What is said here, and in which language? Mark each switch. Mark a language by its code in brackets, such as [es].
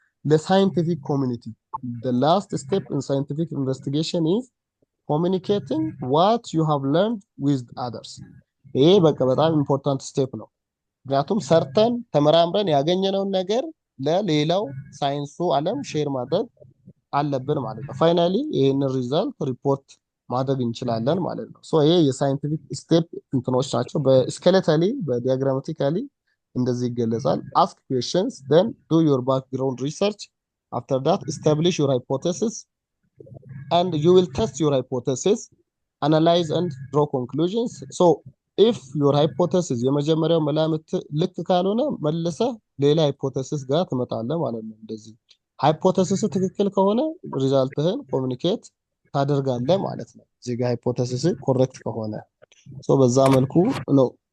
[am] ለሳይንቲፊክ ኮሚኒቲ [en] the last step in scientific investigation is communicating what you have learned with others። [am] ይሄ በቃ በጣም ኢምፖርታንት ስቴፕ ነው። ምክንያቱም ሰርተን ተመራምረን ያገኘነውን ነገር ለሌላው ሳይንሱ ዓለም ሼር ማድረግ አለብን ማለት ነው። ፋይናሊ ይሄንን ሪዛልት ሪፖርት ማድረግ እንችላለን ማለት ነው። ሶ ይሄ የሳይንቲፊክ ስቴፕ እንትኖች ናቸው። በስኬሌታሊ በዲያግራማቲካሊ እንደዚህ ይገለጻል። [en] ask questions, then do your background research. After that establish your hypothesis and you will test your hypothesis, analyze and draw conclusions. So if your hypothesis [am] የመጀመሪያው መላምት ልክ ካልሆነ መልሰህ ሌላ ሃይፖቴሲስ ጋር ትመጣለህ ማለት ነው። እንደዚህ ሃይፖቴሲስ ትክክል ከሆነ ሪዛልትህን ኮሙኒኬት ታደርጋለህ ማለት ነው። እዚህ ጋር ሃይፖቴሲስ ኮሬክት ከሆነ ሶ በዛ መልኩ ነው